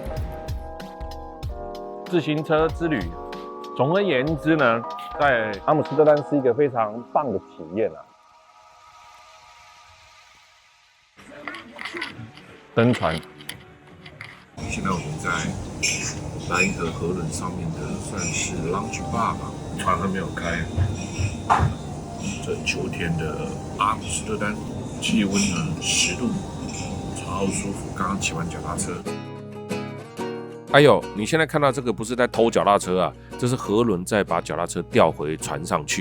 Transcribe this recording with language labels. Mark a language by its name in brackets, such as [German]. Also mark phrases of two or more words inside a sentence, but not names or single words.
[Chinese] 自行車之旅，總而言之呢，在阿姆斯特丹是一個非常棒的體驗登船。現在我們在萊茵河河輪上面的算是 [English] lounge bar [Chinese] 吧，船還沒有開。這秋天的阿姆斯特丹，氣溫呢10度，超舒服。剛剛騎完腳踏車。哎呦，你現在看到這個不是在偷腳踏車啊，這是河輪在把腳踏車調回船上去。